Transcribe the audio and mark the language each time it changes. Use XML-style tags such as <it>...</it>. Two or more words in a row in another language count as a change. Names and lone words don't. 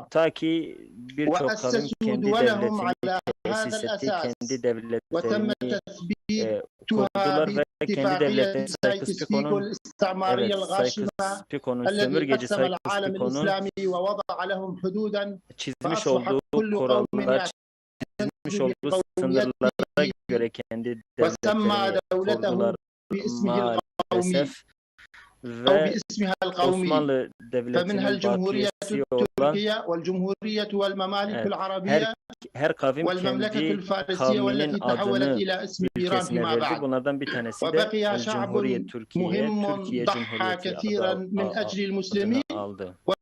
<ar>وأسسوا دولهم على هذا الأساس وتم تثبيتها باتفاقية سايكس-بيكو الاستعمارية الغاشمة الذي قسم العالم الإسلامي ووضع لهم حدودا فأصبح كل قوم يعتز بقوميته وسمى دولته</ar> <tr>maalesef ve Osmanlı Devleti'nin bakiyesi olan her kavim kendi kavminin adını ülkesine verdi. Bunlardan bir tanesi de Cumhuriyet Türkiye, Türkiye Cumhuriyeti adını aldı.</tr>